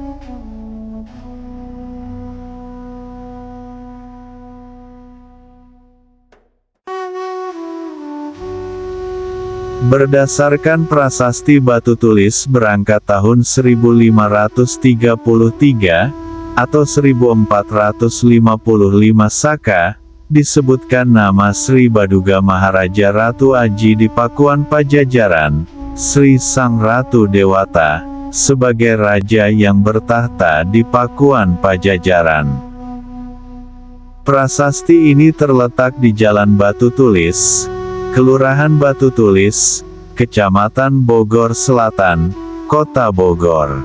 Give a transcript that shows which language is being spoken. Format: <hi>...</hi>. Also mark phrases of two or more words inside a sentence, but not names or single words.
<id>Berdasarkan prasasti batu tulis berangkat tahun 1533, atau 1455 Saka, disebutkan nama Sri Baduga Maharaja Ratu Aji di Pakuan Pajajaran, Sri Sang Ratu Dewata, sebagai raja yang bertahta di Pakuan Pajajaran. Prasasti ini terletak di Jalan Batu Tulis, Kelurahan Batu Tulis, Kecamatan Bogor Selatan, Kota Bogor.</id>